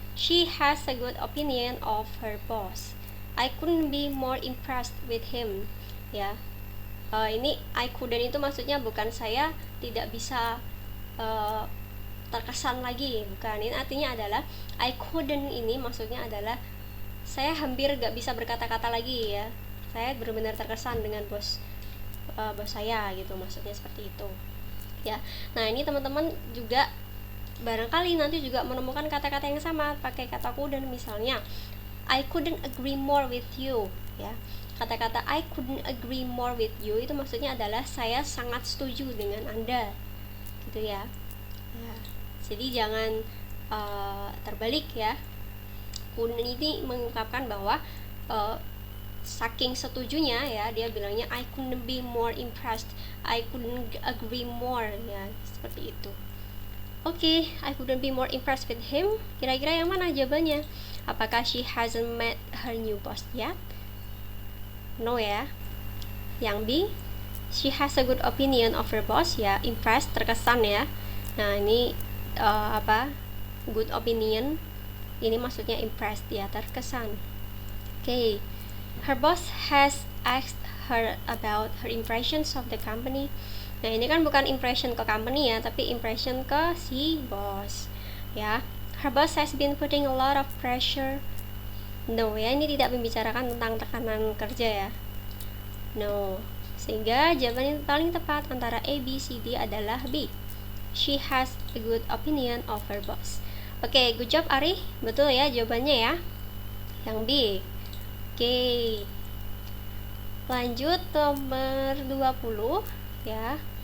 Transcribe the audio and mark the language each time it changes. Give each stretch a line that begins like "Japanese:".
English: She has a good opinion of her boss. I couldn't be more impressed with him.
Indonesian: Ya. Ini
English: I couldn't
Indonesian: itu maksudnya bukan saya tidak bisa terkesan lagi, bukan. Ini artinya adalah
English: I couldn't
Indonesian: ini maksudnya adalah saya hampir gak bisa berkata-kata lagi ya. Saya benar-benar terkesan dengan bos saya gitu, maksudnya seperti itu ya. Nah, ini teman-teman juga barangkali nanti juga menemukan kata-kata yang sama pakai kata couldn't. Misalnya
English: I couldn't agree more with you ya.
Indonesian: Kata-kata
English: I couldn't agree more with you
Indonesian: itu maksudnya adalah saya sangat setuju dengan Anda gitu ya. Jadi jangan terbalik ya. Couldn't ini mengungkapkan bahwa saking setujunya ya, dia bilangnya
English: I couldn't be more impressed, I couldn't agree more
Indonesian: ya, seperti itu.
English: Oke, I couldn't be more impressed with him.
Indonesian: Kira-kira yang mana jawabannya? Apakah
English: she hasn't met her new boss yet? No ya.
Indonesian: Yang B,
English: she has a good opinion of her boss
Indonesian: ya, impressed, terkesan ya. Nah, ini good opinion ini maksudnya impressed ya, terkesan. Oke.
English: Her boss has asked her about her impressions of the company.
Indonesian: Nah, ini kan bukan impression ke company ya, tapi impression ke si bos ya.
English: Her boss has been putting a lot of pressure.
Indonesian: No ya, ini tidak membicarakan tentang tekanan kerja ya. No. Sehingga jawaban yang paling tepat antara A, B, C, D adalah B.
English: She has a good opinion of her boss.
Indonesian: Oke, good job Ari. Betul ya jawabannya ya. Yang B. Oke. Lanjut nomor 20 ya.